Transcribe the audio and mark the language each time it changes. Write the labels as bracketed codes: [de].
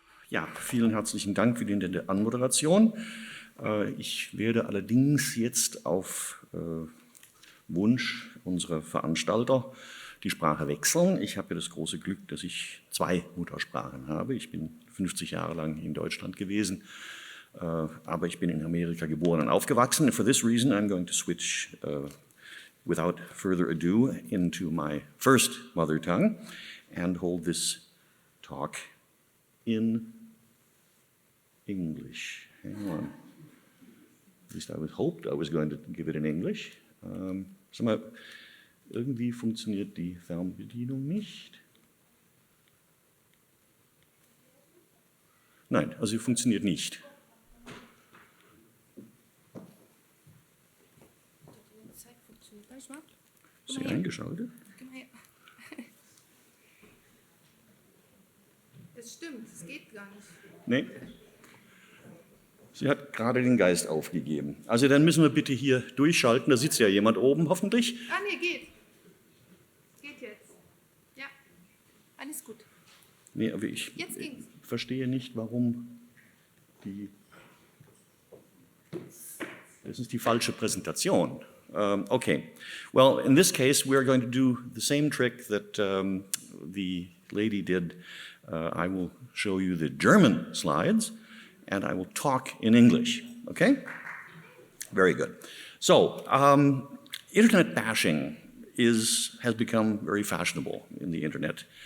[de] Ja, vielen herzlichen Dank für die nette Anmoderation. Ich werde allerdings jetzt auf Wunsch unserer Veranstalter die Sprache wechseln. Ich habe ja das große Glück, dass ich 2 Muttersprachen habe. Ich bin 50 Jahre lang in Deutschland gewesen, aber ich bin in Amerika geboren und aufgewachsen. [en] And for this reason, I'm going to switch without further ado into my first mother tongue and hold this talk in English. Hang on. At least I hoped I was going to give it in English. [de] Sag mal, irgendwie funktioniert die Fernbedienung nicht. Nein, also sie funktioniert nicht. Ist sie eingeschaltet? Das stimmt, es geht gar nicht. Nee. Sie hat gerade den Geist aufgegeben. Also dann müssen wir bitte hier durchschalten. Da sitzt ja jemand oben, hoffentlich. Ah, nee, geht. Geht jetzt. Ja, alles gut. Nee, aber ich verstehe nicht, warum die... Das ist die falsche Präsentation. Okay. [en] Well, in this case, we are going to do the same trick that the lady did. I will show you the German slides. And I will talk in English, okay? Very good. So, internet bashing has become very fashionable in the internet.